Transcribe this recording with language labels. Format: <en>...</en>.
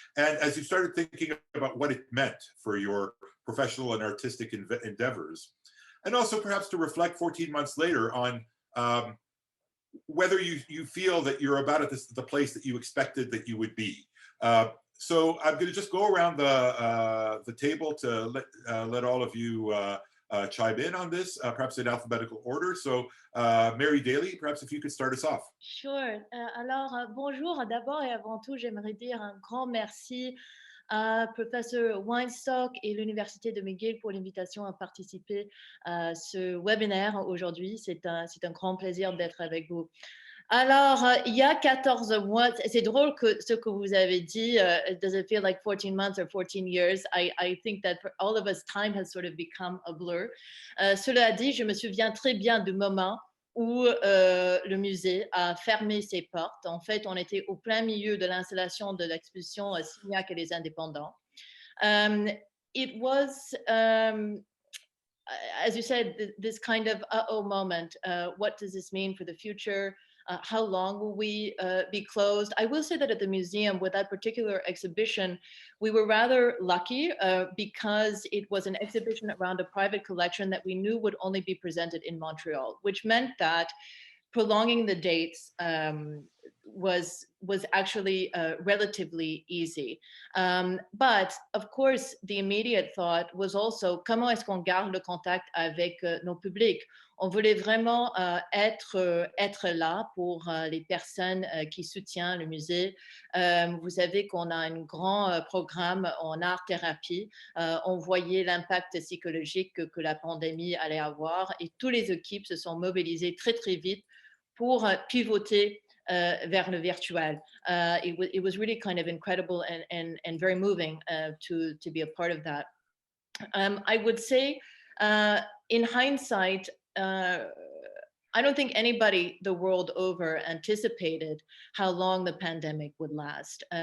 <en>And as you started thinking about what it meant for your professional and artistic endeavors, and also perhaps to reflect 14 months later on whether you feel that you're about at the place that you expected that you would be. So I'm going to just go around the table to let all of you chime in on this, perhaps in alphabetical order. So Mary-Dailey, perhaps if you could start us off. Sure.</en> <fr>Alors, bonjour. D'abord et avant tout, j'aimerais dire un grand merci à Professeur Weinstock et l'Université de McGill pour l'invitation à participer à ce webinaire aujourd'hui. C'est un grand plaisir d'être avec vous. Alors, il y a 14 mois, c'est drôle que ce que vous avez dit,</fr> <en>does it feel like 14 months or 14 years? I think that for all of us, time has sort of become a blur.</en> <fr>Cela dit, je me souviens très bien du moment où le musée a fermé ses portes. En fait, on était au plein milieu de l'installation de l'exposition Signac et les Indépendants.</fr> <en>It was, as you said, this kind of uh-oh moment. What does this mean for the future? How long will we be closed? I will say that at the museum, with that particular exhibition, we were rather lucky because it was an exhibition around a private collection that we knew would only be presented in Montreal, which meant that prolonging the dates was actually relatively easy. But of course, the immediate thought was also</en> <fr>comment est-ce qu'on garde le contact avec nos publics. On voulait vraiment être là pour les personnes qui soutiennent le musée. Vous savez qu'on a un grand programme en art-thérapie. On voyait l'impact psychologique que la pandémie allait avoir et toutes les équipes se sont mobilisées très, très vite pour pivoter vers le virtuel.</fr> <en>It was really kind of incredible and very moving to be a part of that. I would say, in hindsight, I don't think anybody the world over anticipated how long the pandemic would last.</en>